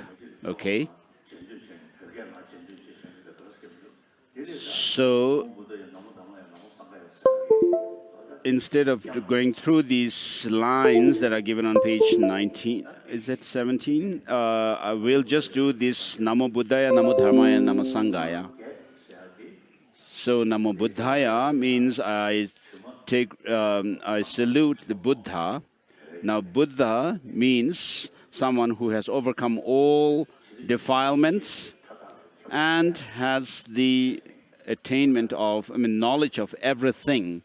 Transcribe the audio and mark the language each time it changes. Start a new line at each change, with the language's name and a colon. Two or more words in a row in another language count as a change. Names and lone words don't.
English: Okay? So instead of going through these lines that are given on page 19, is it 17? I will just do this
Sanskrit: नमो बुद्धाय, नमो धर्माय, नमो सङ्घाय.
English: So
Sanskrit: नमो बुद्धाय
English: means I salute the Buddha. Now Buddha means someone who has overcome all defilements and has the attainment of, knowledge of everything.